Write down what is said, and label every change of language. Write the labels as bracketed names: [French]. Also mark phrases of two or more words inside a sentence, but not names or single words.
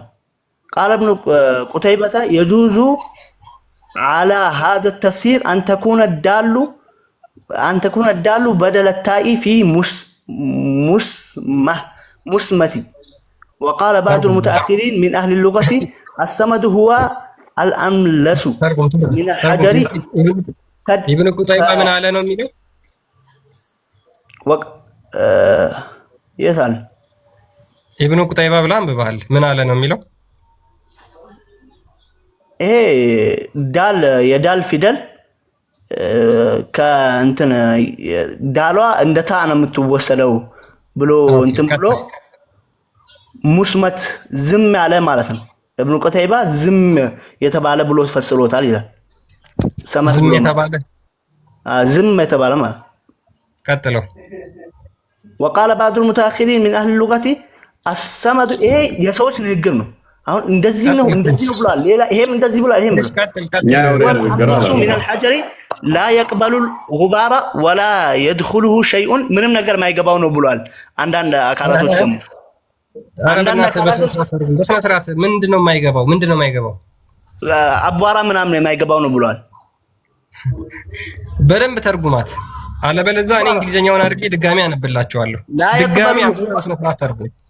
[Arabic] قال ابن قتيبة يجوز على هذا التفسير أن تكون الدال بدل التاء في مسمتي. وقال بعض المتأخرين من أهل اللغة الصمد هو الأملس من الحجر [Amharic] ኢብኑ ቁጠይባ ምን አለ ነው የሚለው? የታል ኢብኑ ቁጠይባ ብላ አንብበሃል። ምን አለ ነው የሚለው? ይሄ ዳል የዳል ፊደል ከእንትን ዳሏ እንደ ታ ነው የምትወሰደው ብሎ እንትን ብሎ ሙስመት ዝም ያለ ማለት ነው። ኢብኑ ቁጠይባ ዝም የተባለ ብሎ ፈስሮታል ይላል። ዝም የተባለ ዝም የተባለ ማለት ቀጥለው [Arabic] وقال بعض المتأخرين من أهل اللغة الصمد [Amharic] ይሄ የሰዎች ንግግር ነው። አሁን እንደዚህ ነው ብሏል። ሌላ ይሄም እንደዚህ ብሏል። ይሄም [Arabic] من الحجر لا يقبل الغبار ولا يدخله شيء [Amharic] ምንም ነገር ማይገባው ነው ብሏል። አንዳንድ አካላቶች ደግሞ በስነ ስርዓት ምንድነው የማይገባው? አቧራ ምናምን የማይገባው ነው ብሏል። በደንብ ተርጉማት፣ አለበለዚያ እኔ እንግሊዘኛውን አድርጌ ድጋሚ አነብላችኋለሁ። ድጋሚ በስነ ስርዓት ተርጉም።